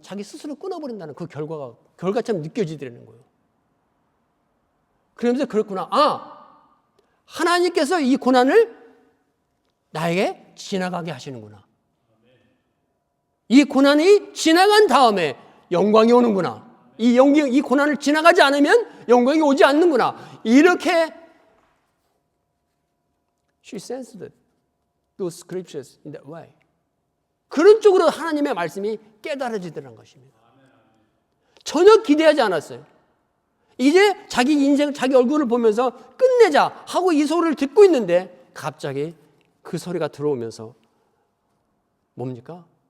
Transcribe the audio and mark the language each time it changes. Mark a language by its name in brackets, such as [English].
[Korean] 자기 스스로 끊어버린다는 그 결과처럼 느껴지더라는 거예요. 그러면서 그렇구나. 하나님께서 이 고난을 나에게 지나가게 하시는구나. 이 고난이 지나간 다음에 영광이 오는구나. 이 고난을 지나가지 않으면 영광이 오지 않는구나. 이렇게 [English] she sensed those scriptures in that way. [Korean] 그런 쪽으로 하나님의 말씀이 깨달아지더라는 것입니다. 전혀 기대하지 않았어요. 이제 자기 인생, 자기 얼굴을 보면서 끝내자 하고 이 소리를 듣고 있는데 갑자기 그 소리가 들어오면서 뭡니까?